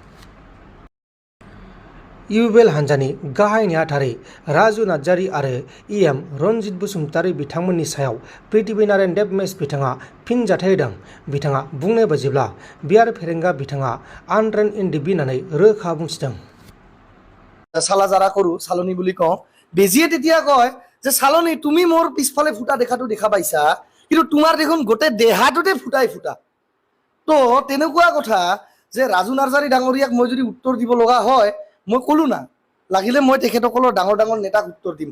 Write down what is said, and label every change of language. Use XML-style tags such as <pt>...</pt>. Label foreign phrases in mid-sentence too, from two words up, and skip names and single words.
<brx>इउपिएल हान्जानि गाहाय नेहाथारि राजु नार्जारी आरो इएम रनजित बसुमतारी बिथांमोननि सायाव पृथ्वी नारायण देब मेस बिथाङा फिन जाथाय होदों। बिथाङा बुंनाय बायदिब्ला बियार फेरेंगा बिथाङा आनट्रेन्ड एनडीएफबी होननानै रोखा बुंथिदों।</brx> <as>চালাজাৰা কৰো চালনী বুলি কওঁ। বেজিয়ে তেতিয়া কয় যে চালনী তুমি মোৰ পিছফালে ফুটা দেখাটো দেখা পাইছা, কিন্তু তোমাৰ দেখোন গোটেই দেহাটোতে ফুটাই ফুটা। তো তেনেকুৱা কথা যে ৰাজু নাৰ্জাৰী ডাঙৰীয়াক মই যদি উত্তৰ দিব লগা হয়, মই ক'লো না, লাগিলে মই তেখেতসকলৰ ডাঙৰ ডাঙৰ নেতাক উত্তৰ দিম।</as>